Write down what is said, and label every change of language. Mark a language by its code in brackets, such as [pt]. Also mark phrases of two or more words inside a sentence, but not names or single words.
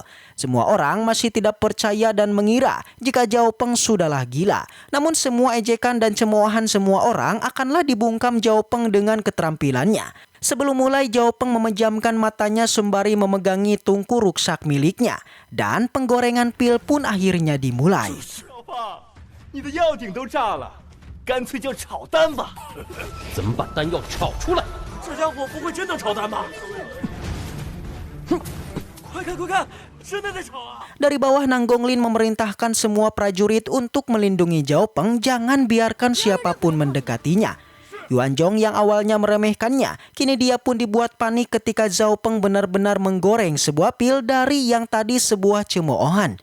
[id] Semua orang masih tidak percaya dan mengira jika Zhao Peng sudahlah gila. Namun semua ejekan dan cemoohan semua orang akanlah dibungkam Zhao Peng dengan keterampilannya. Sebelum mulai, Zhao Peng memejamkan matanya sembari memegangi tungku ruksak miliknya. Dan penggorengan pil pun akhirnya dimulai. [zh] 你的药鼎都炸了，干脆就炒蛋吧。怎么把丹药炒出来？这家伙不会真的炒蛋吧？哼，快看快看，真的在炒啊！ [id] Dari bawah Nanggonglin memerintahkan semua prajurit untuk melindungi Zhao Peng, jangan biarkan siapapun mendekatinya. Yuan Zhong yang awalnya meremehkannya, kini dia pun dibuat panik ketika Zhao Peng benar-benar menggoreng sebuah pil dari yang tadi sebuah cemoohan.